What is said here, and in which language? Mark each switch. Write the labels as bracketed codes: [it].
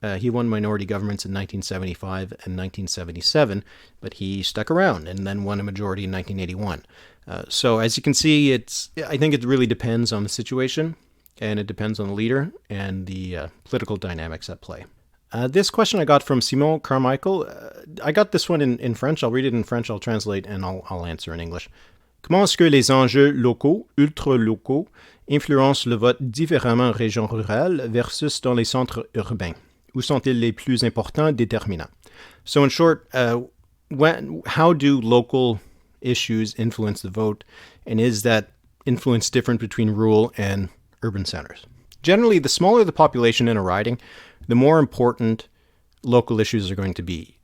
[en] He won minority governments in 1975 and 1977, but he stuck around and then won a majority in 1981. So as you can see, I think it really depends on the situation, and it depends on the leader and the political dynamics at play. This question I got from Simon Carmichael. I got this one in French. I'll read it in French, I'll translate, and I'll answer in English. [fr] Comment est-ce que les enjeux locaux, ultra-locaux, influencent le vote différemment en région rurale versus dans les centres urbains? Où sont-ils les plus importants déterminants? [en] So in short, how do local issues influence the vote, and is that influence different between rural and urban centers? Generally, the smaller the population in a riding, the more important local issues are going to be.